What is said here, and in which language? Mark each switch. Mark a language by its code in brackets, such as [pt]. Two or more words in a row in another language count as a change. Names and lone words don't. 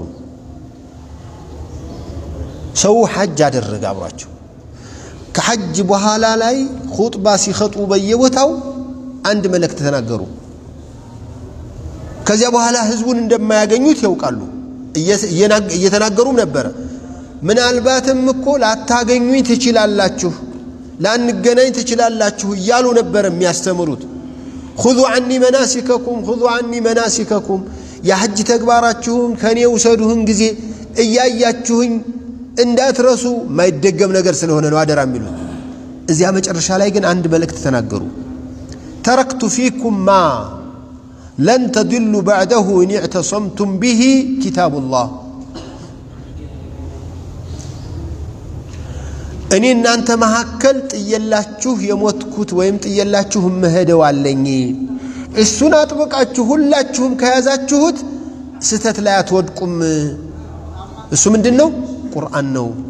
[am] ሰው ሐጅ አደረገ አብራቸው ከሐጅ በኋላ ላይ ኹጥባ ሲخطቡ በየቦታው አንድ መልእክት ተናገሩ ከዚያ በኋላ ህዝቡን እንደማያገኙት ያውቃሉ እየተናገሩም ነበር ምናልባትም እኮ ላታገኙኝ ትችላላችሁ ላንገናኝ ትችላላችሁ ይያሉ ነበር የሚያስተምሩት [ar] خذوا عني مناسككم يا حج [am] ተግባራችሁን ከኔ ውሰዱን ጊዜ እያያችሁኝ እንዳትረሱ ማይደገም ነገር ስለሆነ ነው አደራ የሚሉት እዚያ መጨረሻ ላይ ግን አንድ መልእክት ተናገሩ [ar] تركت فيكم ما لن تضلوا بعده إن اعتصمتم به كتاب الله [am] እኔ እናንተ መሐከል ጥየላችሁ የሞትኩት ወይም ጥየላችሁ መሄደው አለኝ እሱን አጥብቃችሁ ሁላችሁም ከያዛችሁት ስተት ላይ አትወድቁም እሱ ምንድነው ቁርአን ነው